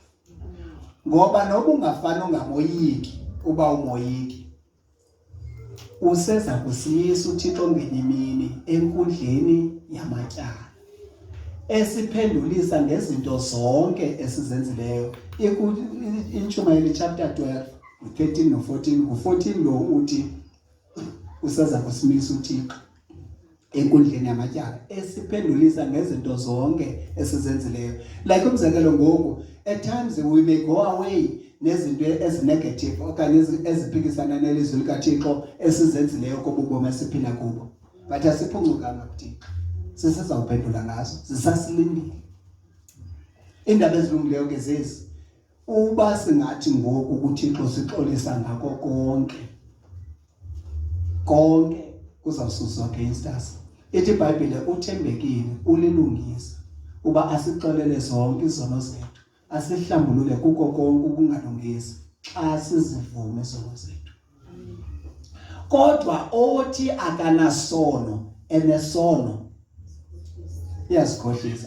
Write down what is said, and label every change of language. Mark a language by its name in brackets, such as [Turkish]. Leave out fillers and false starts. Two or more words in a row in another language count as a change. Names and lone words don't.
[Xhosa] Ngoba noba ungafana ungamoyiki uba umoyiki useza kusiyisa uThixo ngenye imini enkundleni yamatyala esiphendulisa ngezinto zonke esizenzileyo. INtshumayeli chapter 12 13 no14 u14 lo uthi useza kusimisa uThixo enkundleni yamatyala esiphendulisa ngezinto zonke esizenzileyo. Like umzekelo ngoku [English] at times we may go away [Xhosa] nezinto ezinegative okanye eziphikisana nelizwi likaThixo esizenzileyo kobubomi esiphila kubo, but asiphuncukanga kuThixo, sisezawuphendula ngazo, zisasilindile. Indaba ezilungileyo ke zezi uba singathi ngoku kuThixo sixolisa ngako konke kuzawususwa [English] against us. [Xhosa] Ithi iBhayibhile uthembekile ulilungisa uba asixolele zonke izono zethu, asihlambulule kuko konke ukungalungisi xa sizivume izono zethu. Kodwa othi akanasono enesono iyazikhohlisa.